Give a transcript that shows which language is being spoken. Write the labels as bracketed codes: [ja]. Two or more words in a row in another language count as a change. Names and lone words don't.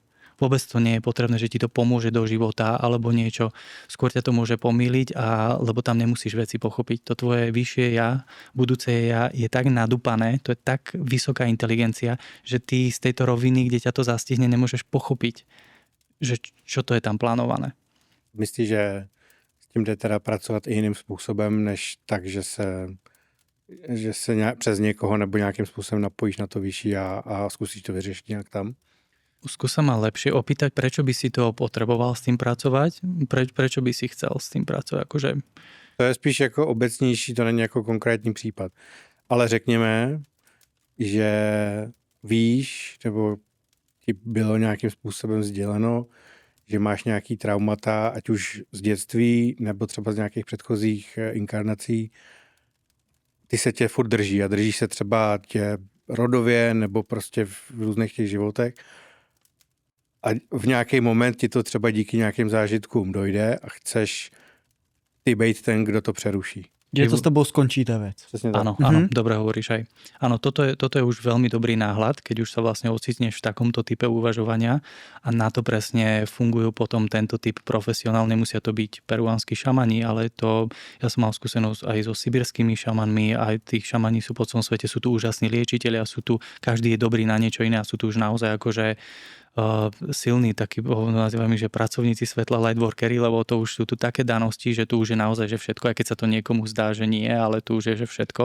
[sk] Vôbec to nie je potrebné, že ti to pomôže do života alebo niečo. Skôr ťa to môže pomýliť, lebo tam nemusíš veci pochopiť. To tvoje vyššie ja, budúce ja je tak nadúpané, to je tak vysoká inteligencia, že ty z tejto roviny, kde ťa to zastihne, nemôžeš pochopiť, že čo to je tam plánované. [cs] Myslíš, že s tím jde teda pracovat i jiným způsobem, než tak, že se přes někoho nebo nějakým způsobem napojíš na to vyšší a zkusíš to vyřešit nějak tam? [sk] Skúsa ma lepšie opýtať, prečo by si to potreboval s tým pracovať, prečo by si chcel s tým pracovat. Akože... [cs] To je spíš jako obecnější, to není jako konkrétní případ. Ale řekněme, že víš, nebo ti bylo nějakým způsobem sděleno, že máš nějaký traumata, ať už z dětství, nebo třeba z nějakých předchozích inkarnací, ty se tě furt drží a drží se třeba tě rodově nebo prostě v různých těch životech. A v nějaký moment ti to třeba díky nějakým zážitkům dojde a chceš ty být ten, kdo to přeruší. Že to s tebou skončí tá vec. [sk] Áno, dobre hovoríš aj. Áno, toto je už veľmi dobrý náhľad, keď už sa vlastne ocitneš v takomto type uvažovania a na to presne fungujú potom tento typ profesionál. Nemusia to byť peruánsky šamani, ale to, ja som mal skúsenosť aj so sibirskými šamanmi, aj tých šamani sú po celom svete, sú tu úžasní liečitelia, sú tu, každý je dobrý na niečo iné a sú tu už naozaj akože silní, takí, nazývame, že pracovníci svetla, lightworkery, lebo to už sú tu také danosti, že tu už je naozaj, že všetko, aj keď sa to niekomu zdá, že nie, ale tu už je, že všetko.